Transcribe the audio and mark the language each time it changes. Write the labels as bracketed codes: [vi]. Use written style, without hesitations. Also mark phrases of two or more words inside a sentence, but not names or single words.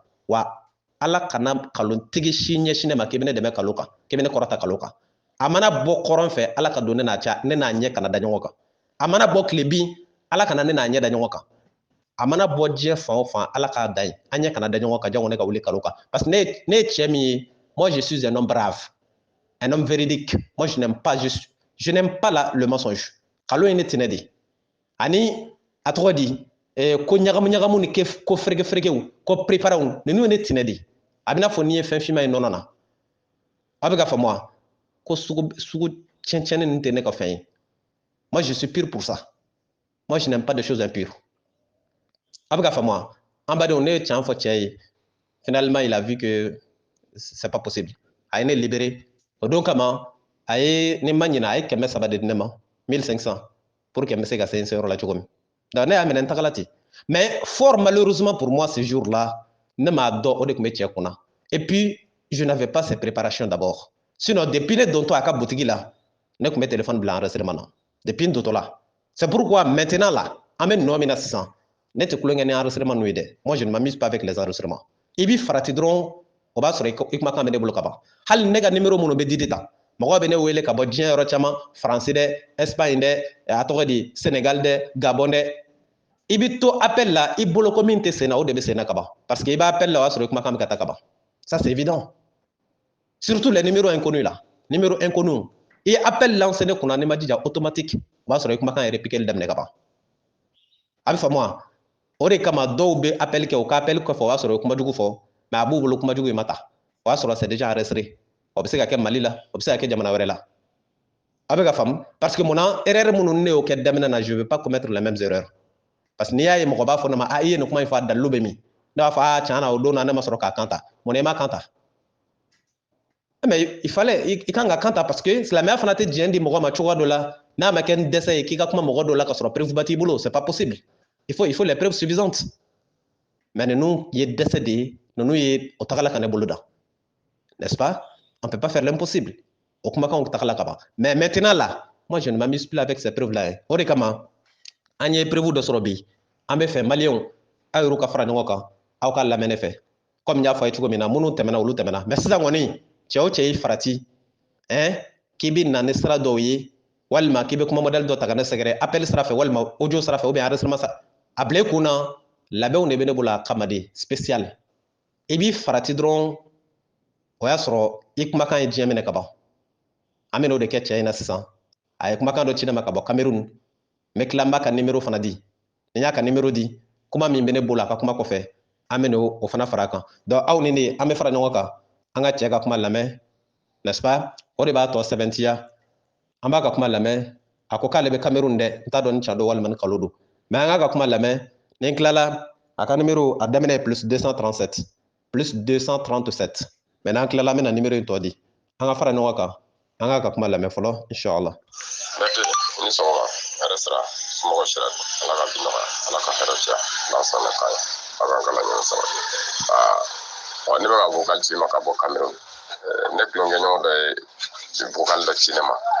[bm] wa ala kana kalotigi si ɲɛsin ne ma k'i bɛ ne dɛmɛ kalo kan k'i bɛ ne kɔrɔta kalo kan a mana bɔ kɔrɔn fɛ ala ka don ne n'a ɲɛ kana da ɲɔgɔn kan a mana bɔ tile bin ala kana ne n'a ɲɛ da ɲɔgɔn kan a mana bɔ diɲɛ fan o fan ala k'a da yen an ɲɛ kana da ɲɔgɔn kan jango ne ka wuli kalo kan parce que ne ye cɛ min ye [fr] moi je suis un homme brave un homme véridique moi je n'aime pas le mensonge [bm] kalo ye ne tinɛ de ani a tɔgɔ di ko ɲagamu ɲagamu ni ko fereke ferekew ko préparew ninnu ye ne tinɛ de a bɛna fɔ n'i ye fɛn finman ye nɔnɔ na aw bɛ ka faamu wa ko sugu tiɲɛni ninnu tɛ ne ka fɛn ye [fr] moi je suis pur pour ça moi je n'aime pas de choses impures [bm] a bɛ ka faamu wa an badenw ne ye tiɲɛ fɔ cɛ ye [fr] finalement il a vu que c'est pas possible [bm] a ye ne libéré o don kama a ye ni ma ɲinɛ a ye 300 de di ne ma 1500 [fr] pour que [bm] n bɛ se ka se n seyɔrɔ la cogo min donc ne y'a minɛ n tagala ten [fr] mais fort malheureusement pour moi ce jour là [bm] ne m'a dɔn o de tun bɛ cɛ kunna [fr] et puis je n'avais pas ces préparations d'abord Sinon, depuis [bm] ne donto [fr] à la boutique là, [bm] ne kun bɛ téléphone bila enregistrement na. [fr] Depuis n donto là. C'est pourquoi maintenant là, [bm] an bɛ nɔ min na sisan, ne tɛ kulonkɛ ni enregistrement n'u ye dɛ. [fr] Moi, je ne m'amuse pas avec les enregistrements. [bm] I b'i farati dɔrɔn, o b'a sɔrɔ i kumakan bɛ ne bolo ka ban. Hali ne ka numéro minnu bɛ di ta, mɔgɔw bɛ ne wele ka bɔ diɲɛ yɔrɔ caman, France dɛ, Espagne dɛ, a tɔgɔ di Sénégal dɛ, Gabon dɛ. I bɛ to appel la, i bolo ko min tɛ sen na, o de bɛ sen na ka ban. Parce que i b'a appel la, o b'a sɔrɔ i kumakan bɛ ka taa ka ban. [fr] Ça, c'est évident. Surtout les numéros inconnus là. Numéro inconnu. Et appel lancé [bm] ne kuna ne ma dija [fr] automatique. [bm] Ba sɔrɔ i kumakan yɛrɛ piquer daminɛ ka ban. A bɛ faamu wa? O de kama dɔw bɛ appel kɛ o ka appel kɔfɛ o b'a sɔrɔ i kumajugu fɔ. Mais a b'u bolo kumajugu in ma ta. O b'a sɔrɔ [fr] c'est déjà enregistré. [bm] O bɛ se ka kɛ Mali la, o bɛ se ka kɛ jamana wɛrɛ la. A bɛ ka faamu? [fr] Parce que [bm] munna erreur minnu ne y'o kɛ daminɛ na [fr] je ne veux pas commettre les mêmes erreurs. Parce que [bm] n'i y'a ye mɔgɔ b'a fɔ ne ma a i ye nin kuma in fɔ a dalilu bɛ min? Ne b'a fɔ a tiɲɛ na o don na ne ma sɔrɔ k'a kan ta. Mun na i ma kan ta? [fr] Mais il fallait, il [bm] kan ka kan ta parce que silamɛya fana tɛ diɲɛ di mɔgɔ ma cogoya dɔ la n'a ma kɛ ni dɛsɛ ye k'i ka kuma mɔgɔ dɔ la ka sɔrɔ preuve ba t'i bolo, [fr] c'est pas possible. Il faut les preuves suffisantes. [bm] Mais ninnu ye dɛsɛ de ye, ninnu ye o tagala ka ne bolo da. [fr] N'est-ce pas? On peut pas faire l'impossible. [bm] O kumakanw tagala ka ban. [fr] Mais maintenant là, moi je ne m'amuse plus avec ces preuves là. [bm] O de kama an ye preuve dɔ sɔrɔ bi. An bɛ fɛ maliyɛnw aw yɛrɛw ka fara ɲɔgɔn kan aw ka lamɛn ne fɛ. Comme n y'a fɔ a ye cogo min na minnu tɛmɛna olu tɛmɛna. Mais sisan kɔni cɛ o cɛ y'i farati k'i bɛ na ni sira dɔw ye walima k'i bɛ kuma modèle dɔ ta ka ne sɛgɛrɛ appel sira fɛ walima audio sira fɛ [fr] ou bien [bm] enregistrement sira a bila i kun na labɛnw de bɛ ne bolo a kama de spécial i b'i farati dɔrɔn o y'a sɔrɔ i kumakan ye diɲɛ minɛ ka ban an bɛ n'o de kɛ cɛ in na sisan a ye kumakan dɔ ci ne ma ka bɔ Cameroun n bɛ tila n b'a ka numéro fana di ni n y'a ka numéro di kuma min bɛ ne bolo a ka kuma kɔfɛ an bɛ n'o fana fara a kan donc aw ni ne an bɛ fara ɲɔgɔn kan an ka cɛ ka kuma lamɛn [fr] n'est-ce pas? [bm] O de b'a tɔ sɛbɛntiya an b'a ka kuma lamɛn a ko k'ale bɛ Cameroun dɛ n t'a dɔn ni tiɲɛ don walima ni nkalon don mais an k'a ka kuma lamɛn ni n tilala a ka numéro a daminɛ ye plus 237 plus 237 mais n'an tilala an bɛna numéro in tɔ di an ka fara ɲɔgɔn kan an k'a ka kuma lamɛn fɔlɔ inchallah. Mɛtiri i ni sɔgɔma hɛrɛ sira somɔgɔw sira ala ka bi nɔgɔya ala ka hɛrɛ caya n'an sɔnna k'a ye a k'an ka laɲini sabati ne bɛ ka vocal ci ma ka bɔ Cameroun ne tulonkɛɲɔgɔn dɔ ye vocal dɔ ci ne ma